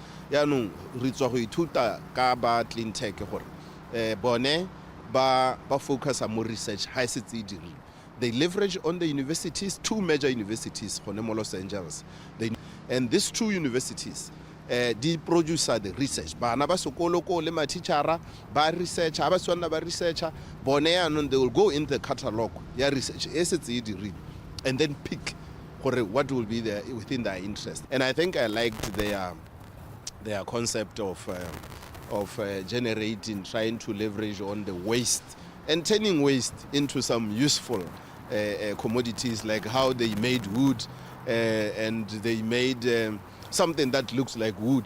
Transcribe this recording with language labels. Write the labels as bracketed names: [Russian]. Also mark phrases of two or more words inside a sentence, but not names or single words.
[English] Clean tech ba focus on more research. They leverage on the universities, two major universities, Los Angeles. And these two universities, they produce the research. [Northern Sotho] Ba sokolo le matichara ba [English] research, ba researcher, they will go in the catalog, research, and then pick what will be within their interest. And I think I liked their concept of generating, trying to leverage on the waste and turning waste into some useful commodities, like how they made wood and they made something that looks like wood.